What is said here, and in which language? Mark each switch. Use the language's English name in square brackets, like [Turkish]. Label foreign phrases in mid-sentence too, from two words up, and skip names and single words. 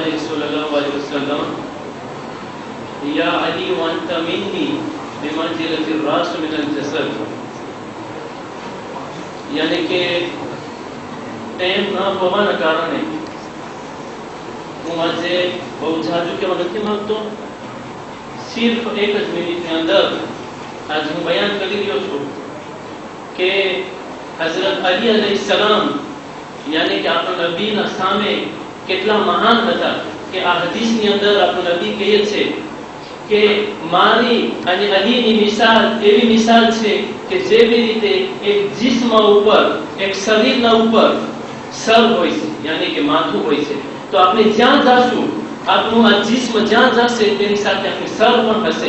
[Arabic] صلى الله عليه وسلم يا علي وانت مني بمنزلة الراس من الجسد. [Urdu] یعنی کہ ٹائم نہ ہونے [Gujarati] کارણે હું આજે બહુ જાજુ કહેવા નથી માંગતો. સિર્ફ એક જ મિનિટની અંદર આજ હું બયાન કરી રહ્યો છું કે હઝરત અલી અલૈહિસ્સલામ યાની કે આપણા નબીના સામે કેટલા મહાન હતા કે આ હદીસની અંદર આપણો નબી કહે છે કે મારી અને અલીની મિસાલ એવી મિસાલ છે કે જેવી રીતે એક જિસ્મ ઉપર એક શરીરના ઉપર સર હોય છે યાની કે માથું હોય છે તો આપણે જ્યાં જાશું આપણું આ જિસ્મ જ્યાં જશે તેની સાથે આપણી સર પણ હશે.